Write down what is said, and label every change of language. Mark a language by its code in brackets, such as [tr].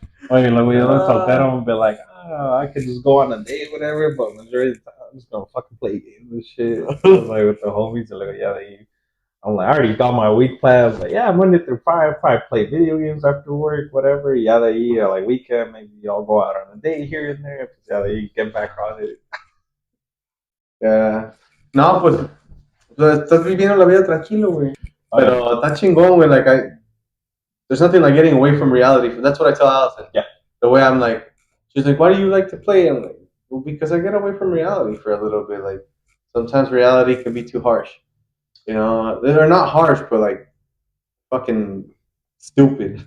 [es] Oye, luego yo de soltero [en] would be like, I could just go on a date, whatever, but majority of the time I'm just gonna fucking play games and shit. I was like with the homies, and like, yeah, I'm like, I already got my week plans. Like, yeah, Monday through Friday, probably play video games after work, whatever. Yeah, like weekend, maybe y'all go out on a date here and there. Yeah, you get back on it. Yeah. [es] No, pues estás viviendo la vida tranquilo, güey. Pero está chingón, güey. [en] Like, there's nothing like getting away from reality. That's what I tell Allison. Yeah. The way I'm like, she's like, why do you like to play? I'm like, well, because I get away from reality for a little bit. Like, sometimes reality can be too harsh. You know, they're not harsh, but like fucking stupid.